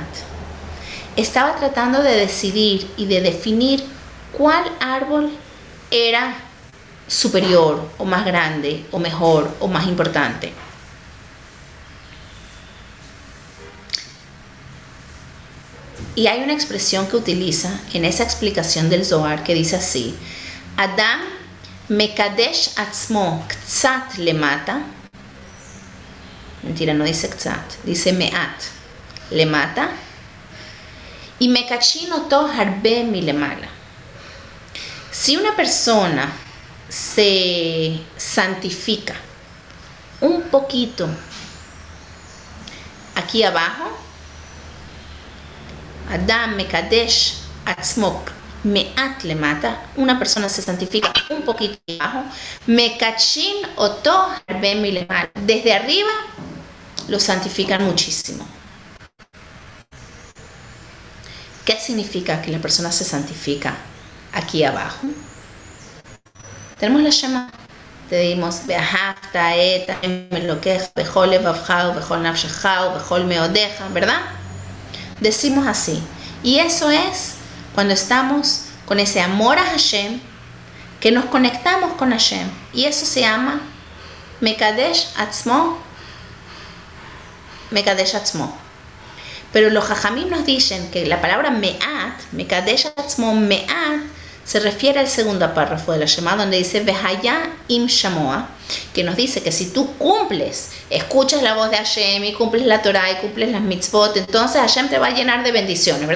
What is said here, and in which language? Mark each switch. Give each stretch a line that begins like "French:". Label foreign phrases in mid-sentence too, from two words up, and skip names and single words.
Spanish: Estaba tratando de decidir y de definir cuál árbol era superior o más grande o mejor o más importante. Y hay una expresión que utiliza en esa explicación del Zohar que dice así:
Hebrew: אדם מקדש עצמו קצת למטה.
Spanish: Mentira, no dice ktsat, dice
Hebrew: מעט למטה. Y מקדשין אותו הרבה מלמעלה.
Spanish: Si una persona se santifica un poquito aquí abajo,
Hebrew: אדם מקדש עצמו מעט למטה,
Spanish: una persona se santifica un poquito abajo,
Hebrew: מקדשין אותו הרבה מלמעלה,
Spanish: desde arriba lo santifican muchísimo. ¿Qué significa que la persona se santifica aquí abajo? Tenemos la Shema. Decimos,
Hebrew: ואהבת את השם אלוקיך בכל לבבך ובכל נפשך ובכל מאודך,
Spanish: ¿verdad? Decimos así. Y eso es cuando estamos con ese amor a Hashem, que nos conectamos con Hashem. Y eso se llama
Hebrew: מקדש עצמו. מקדש עצמו.
Spanish: Pero los Jajamim nos dicen que la palabra Me'at,
Hebrew: מקדש עצמו,
Spanish: Me'at, se refiere al segundo párrafo de la Shema, donde dice
Hebrew: והיה אם שמוע,
Spanish: que nos dice que si tú cumples, escuchas la voz de Hashem y cumples la Torah y cumples las mitzvot, entonces Hashem te va a llenar de bendiciones, ¿verdad?